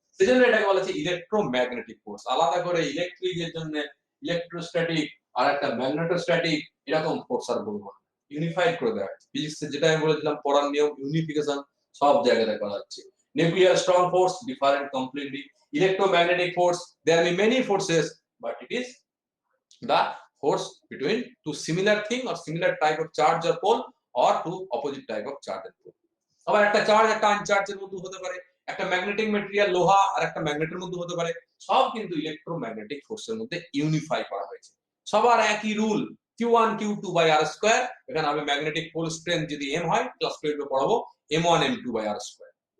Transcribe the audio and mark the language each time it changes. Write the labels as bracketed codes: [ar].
[bn] সেজন্য এটাকে বলা হচ্ছে ইলেকট্রোম্যাগনেটিক ফোর্স। আলাদা করে ইলেকট্রিক এর জন্য ইলেকট্রোস্ট্যাটিক আর একটা ম্যাগনেটোস্ট্যাটিক এরকম ফোর্স আর বলবো না, ইউনিফাইড করে দেওয়া হয়। ফিজিক্সে যেটা আমি বলেছিলাম পড়ার নিয়ম, ইউনিফিকেশন সব জায়গায় করা হচ্ছে। [en] Nuclear strong force different completely. Electromagnetic force, there may be many forces, but it is the force between two similar thing or similar type of charge or pole or two opposite type of charge and pole. [bn] আবার একটা charge একটা আনচার্জের মধ্যে হতে পারে, একটা magnetic material লোহা আর একটা ম্যাগনেটের মধ্যে হতে পারে। সব কিন্তু ইলেকট্রোম্যাগনেটিক ফোর্সের মধ্যে ইউনিফাই করা হয়েছে। সবার একই rule, Q1 Q2 by R square. এখানে আমি ম্যাগনেটিক পোল স্ট্রেংথ যদি m হয়, ক্লাস 12 এ পড়াবো M1 M2 by R square.